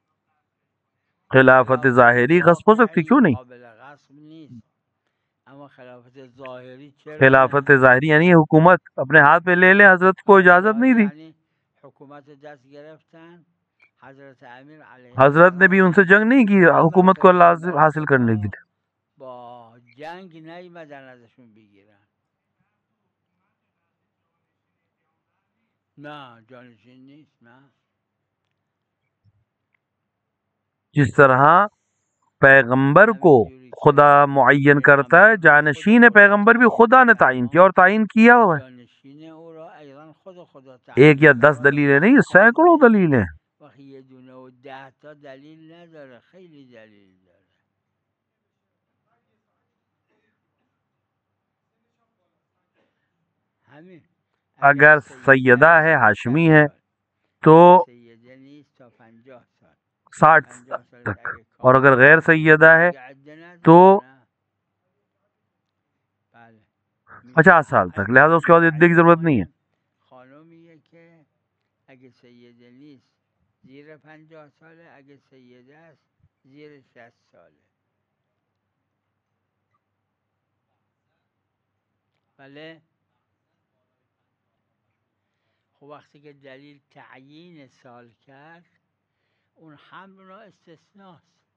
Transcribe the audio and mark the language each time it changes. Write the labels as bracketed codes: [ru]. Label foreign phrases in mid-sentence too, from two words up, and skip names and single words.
[ur] خلافت ظاہری غصب ہو سکتی، کیوں نہیں؟ [fa] قابل غصب نیست اما خلافت ظاهری چرا [ur] خلافت ظاہری یعنی حکومت اپنے ہاتھ پہ لے لیں، حضرت کو اجازت نہیں دی. [fa] یعنی حکومت دست گرفتن حضرت امیر علیه [ur] حضرت نے بھی ان سے جنگ نہیں کی حکومت کو لازم حاصل کرنے کی. [fa] با جنگ نیومدن ازشون بگیرن، نه جانشین نیست، نه [ur] جس طرح پیغمبر کو خدا معین کرتا ہے، جانشین پیغمبر بھی خدا نے تعین کیا، اور تعین کیا ہوا ہے. [fa] جانشین او را ایضا خدا [ur] ایک یا 10 دلیلیں نہیں، سینکڑوں دلیلیں. [fa] وقتی یه دونه و 10 تا دلیل نداره، خیلی دلیل داره. همین [ur] اگر سیدہ ہے، ہاشمی ہے، تو [fa] سیده نیست تا 50 سال 60 50 [ur] تک، [fa] اگه [ur] اور اگر غیر سیدہ ہے [fa] عده نداره، [ur] تو [fa] نه. بله [ur] 50 سال تک. لہذا اس کے بعد عدے کی ضرورت نہیں ہے. [fa] خانمیه که اگه سیده نیست زیر 50 ساله، اگه سیده است زیر 60 ساله. بله خب وقتی که دلیل تعیین سال کرد اون حمل را استثناست.